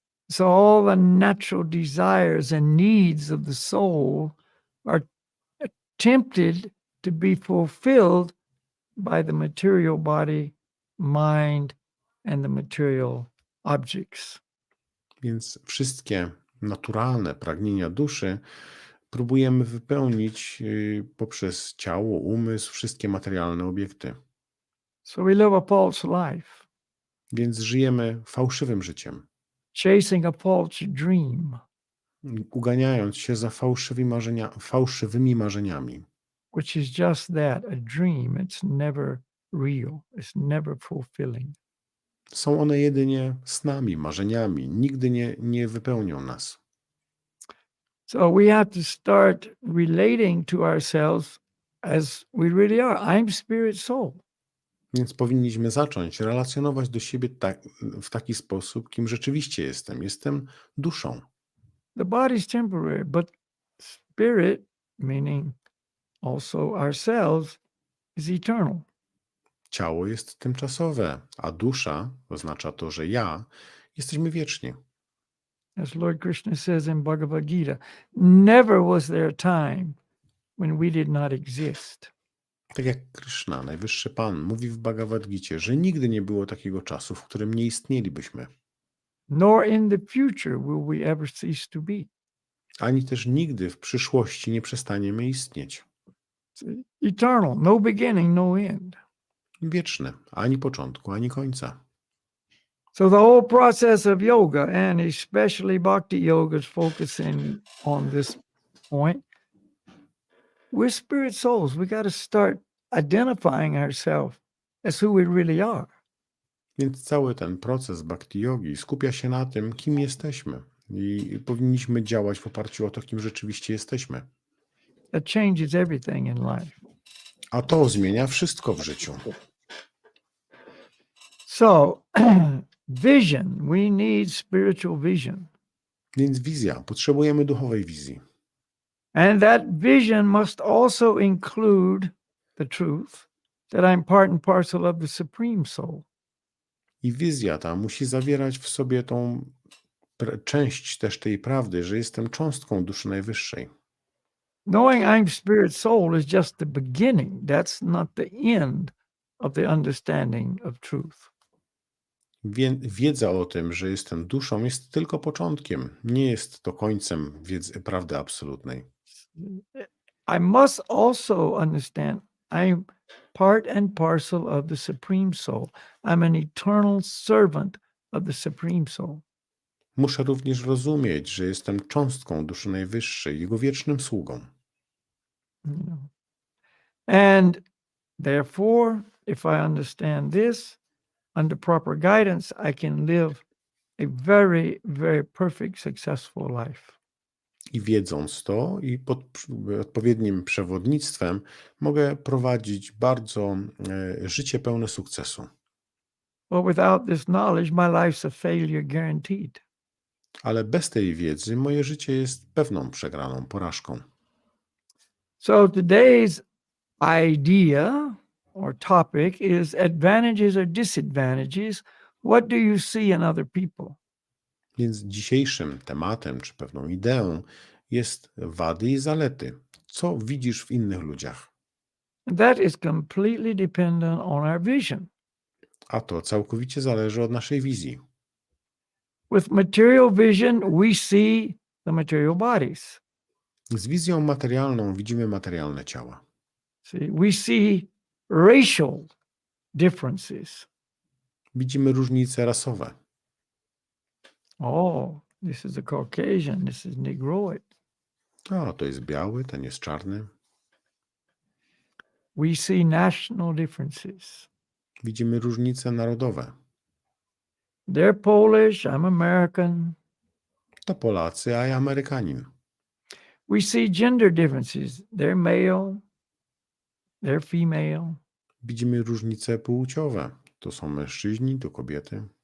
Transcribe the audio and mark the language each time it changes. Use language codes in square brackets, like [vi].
[en] So all the natural desires and needs of the soul are attempted to be fulfilled by the material body, mind, and the material objects. [pl] Więc wszystkie naturalne pragnienia duszy próbujemy wypełnić poprzez ciało, umysł, wszystkie materialne obiekty. [en] So we live a false life. [pl] Więc żyjemy fałszywym życiem, [en] Chasing a false dream, [pl] uganiając się za fałszywymi marzeniami. [en] which is just that, a dream. It's never real. It's never fulfilling. [pl] Są one jedynie snami, marzeniami, nigdy nie wypełnią nas. [en] So we have to start relating to ourselves as we really are. I'm spirit soul. [pl] Więc powinniśmy zacząć relacjonować do siebie w taki sposób, kim rzeczywiście jestem. Jestem duszą. [en] The body's temporary, but spirit, meaning also ourselves, is eternal. [pl] Ciało jest tymczasowe, a dusza oznacza to, że jesteśmy wieczni. [en] As Lord Krishna says in Bhagavad Gita, never was there a time when we did not exist. [pl] Tak jak Krishna, najwyższy Pan, mówi w Bhagavad Gicie, że nigdy nie było takiego czasu, w którym nie istnielibyśmy. [en] Nor in the future will we ever cease to be. [pl] Ani też nigdy w przyszłości nie przestaniemy istnieć. [en] Eternal, no beginning, no end. [pl] Wieczny, ani początku, ani końca. [en] So the whole process of yoga, and especially bhakti yoga, is focusing on this point. We're spirit souls. We got to start identifying ourselves as who we really are. [pl] Więc cały ten proces bhakti yogi skupia się na tym, kim jesteśmy. I powinniśmy działać w oparciu o to, kim rzeczywiście jesteśmy. [en] That changes everything in life. [pl] A to zmienia wszystko w życiu. [en] So, vision. We need spiritual vision. [pl] Więc wizja. Potrzebujemy duchowej wizji. [en] And that vision must also include the truth that I'm part and parcel of the Supreme Soul. [pl] I wizja ta musi zawierać w sobie tą część też tej prawdy, że jestem cząstką duszy najwyższej. [en] Knowing I'm spirit soul is just the beginning. That's not the end of the understanding of truth. [pl] Wiedza o tym, że jestem duszą, jest tylko początkiem. Nie jest to końcem prawdy absolutnej. [en] I must also understand I'm part and parcel of the Supreme Soul. I'm an eternal servant of the Supreme Soul. [pl] Muszę również rozumieć, że jestem cząstką duszy najwyższej, jego wiecznym sługą. [en] And therefore, if I understand this, under proper guidance, I can live a very, very perfect, successful life. [pl] I wiedząc to i pod odpowiednim przewodnictwem mogę prowadzić bardzo życie pełne sukcesu. [en] But without this knowledge, my life's a failure guaranteed. [pl] Ale bez tej wiedzy moje życie jest pewną przegraną, porażką. [en] So today's idea or topic is advantages or disadvantages. What do you see in other people? [pl] Więc dzisiejszym tematem, czy pewną ideą jest wady i zalety. Co widzisz w innych ludziach? [en] That is completely dependent on our vision. [pl] A to całkowicie zależy od naszej wizji. [en] With material vision, we see the material bodies. [pl] Z wizją materialną widzimy materialne ciała. [en] See, we see racial differences. [pl] Widzimy różnice rasowe. [en] Oh, this is a Caucasian, this is Negroid. [pl] A, to jest biały, ten jest czarny. [en] We see national differences. [pl] Widzimy różnice narodowe. [en] They're Polish, I'm American. [pl] To Polacy, a ja Amerykanin. [en] We see gender differences. They're male, they're female. [pl] Widzimy różnice płciowe. To są mężczyźni, to kobiety.